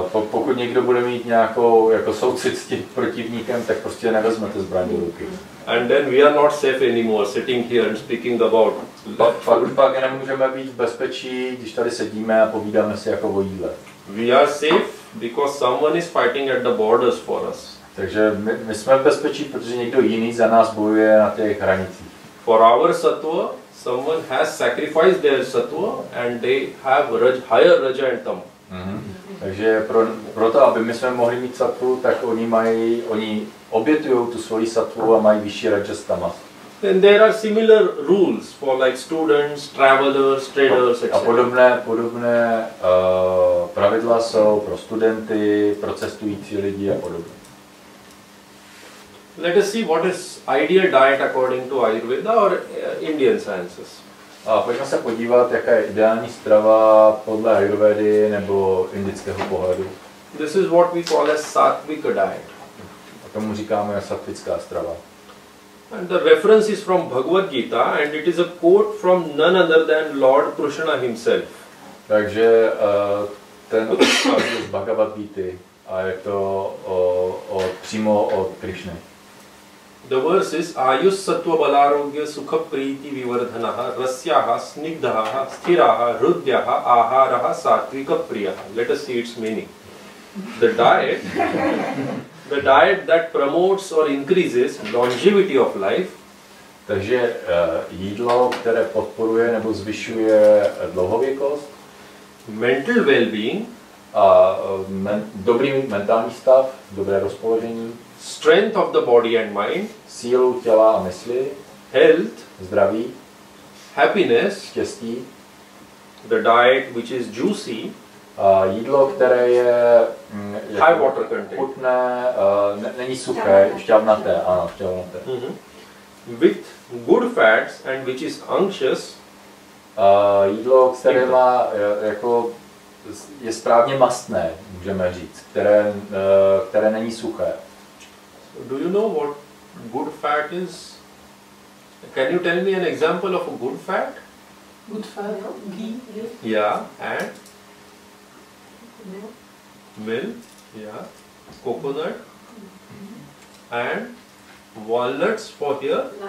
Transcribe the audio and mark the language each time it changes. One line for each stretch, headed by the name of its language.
Czech: Pokud někdo bude mít nějakou jako soucit s tím protivníkem, tak prostě nevezmete zbraň do ruky.
English: And then we are not safe anymore, sitting here and speaking about.
Czech: Pak nemůžeme být v bezpečí, když tady sedíme a povídáme si jako o jídle.
English: We are safe because someone is fighting at the borders for us.
Czech: Takže my jsme v bezpečí, protože někdo jiný za nás bojuje na těch hranicích.
English: For our sattva, someone has sacrificed their sattva and they have higher raja and tama.
Czech: Takže pro to, aby my jsme mohli mít sattvu, tak oni obětují tu svoji sattvu a mají vyšší rajas tamas.
English: Then there are similar rules for like students, travelers, traders, etc.
Czech: A podobné pravidla jsou pro studenty, pro cestující lidi a podobně.
English: Let us see what is ideal diet according to Ayurveda or Indian sciences.
Czech: A pojďme se podívat, jaká je ideální strava podle Ayurvedy nebo indického pohledu.
English: This is what we call as Sattvika diet.
Czech: A tomu říkáme sattvická strava.
English: And the reference is from Bhagavad Gita and it is a quote from none other than Lord Krishna himself.
Czech: Takže ten odkaz je z Bhagavad Gity a je to přímo od Krishny.
Sanskrit: The verse is Ayus Sattva Balarogya Sukha Priti Vivardhanaha Rasyaha Snigdhaha Sthiraha Hrudyaha Aharaha Sattvika Priyaha.
English: Let us see its meaning. The diet that promotes or increases longevity of life.
Czech: Takže jídlo, které podporuje nebo zvyšuje dlouhověkost,
English: mental well-being,
Czech: a dobrý mentální stav, dobré rozpoložení,
English: strength of the body and mind,
Czech: sílu těla a mysli,
English: health,
Czech: zdraví,
English: happiness,
Czech: štěstí,
English: the diet which is juicy,
Czech: jídlo, které je
English: high water content,
Czech: chutné, není suché, šťavnaté, ano, šťavnaté.
English: With good fats and which is unctuous,
Czech: jídlo, které má jako je správně mastné, můžeme říct, které není suché.
English: Do you know what good fat is? Can you tell me an example of a good fat? Good fat, ghee, Yeah, and milk, yeah, coconut, and walnuts for here.